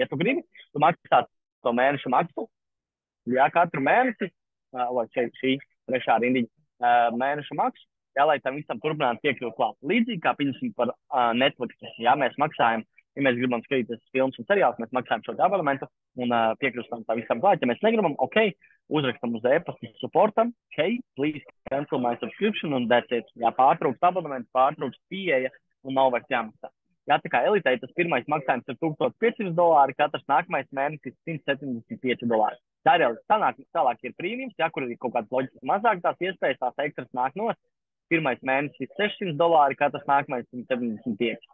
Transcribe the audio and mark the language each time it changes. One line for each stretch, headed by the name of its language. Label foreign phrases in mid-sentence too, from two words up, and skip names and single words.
Latvian: Ja tu gribi, tu maksā to mēnešu maksu, jā, katru mēnesi, vai šī trešā rindiņa mēnešu maksu, jā, lai tam visam turpināt piekļūt klāt. Līdzīgi kā piņasim par Netflix, jā, mēs maksājam, ja mēs gribam skatīties filmas un seriālus, mēs maksājam šo abonementu un piekļūstam tā visam klāt. Ja mēs negribam, ok, uzrakstam uz e-pastu supportam,
English: ok, please cancel my subscription un that's it.
Latvian: Jā, pārtrūkst abonements, pārtrūkst pieeja un nav vairs jāmaksā. Jā, tā kā elitei tas pirmais maksājums ir $1500, katrs nākamais mēnesis $175. Tā ir reāli. Tālāk ir prīmijums, jā, kur ir kaut kāds loģiski mazāk tās iespējas, tās ekstras nāk no. Pirmais mēnesis $600, katrs nākamais $175.